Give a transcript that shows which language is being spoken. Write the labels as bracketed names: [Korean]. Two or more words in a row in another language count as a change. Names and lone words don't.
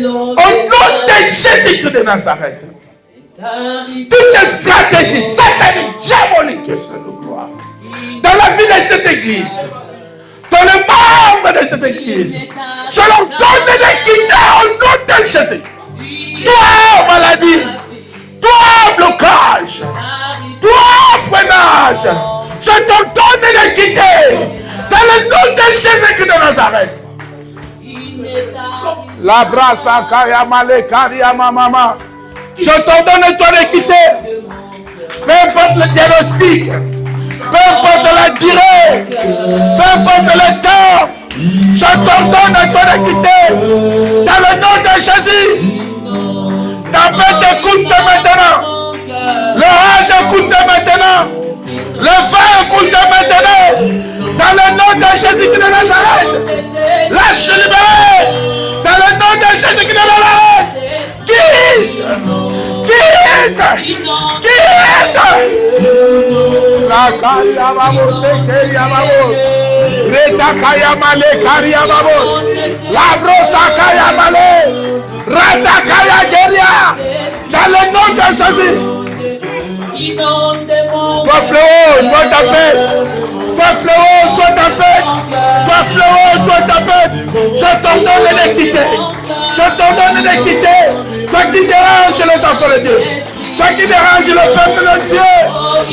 [French] Au nom de Jésus-Christ de Nazareth. Toutes les stratégies sataniques, diaboliques, dans la vie de cette église, dans les membres de cette église, je leur donne de quitter au nom de Jésus. Toi, maladie, toi, blocage, toi, freinage, je te donne de quitter dans le nom de Jésus-Christ de Nazareth. La brasa kaya male karia mama. Je t'ordonne toi de quitter. Peu importe le diagnostic, peu importe la durée, peu importe le temps, je t'ordonne toi de quitter. Dans le nom de Jésus. Ta paix écoute maintenant. Le rage écoute maintenant. Le feu écoute maintenant. Dans le nom de Jésus-Christ de Nazareth. Lâche libéré. Dans le nom de Jésus-Christ de Nazareth. Quitte. La kaya babo se kaya babo. Reta kaya male kaya babo. La brosa kaya male. Rata kaya geria. Dans le nom de Jésus. Toi fléau, toi tapette. Toi fléau, toi tapette. Toi fléau, toi tapette. Je t'ordonne de quitter. Je t'ordonne de quitter. Toi qui dérange les enfants de Dieu. Toi qui dérange le peuple de Dieu.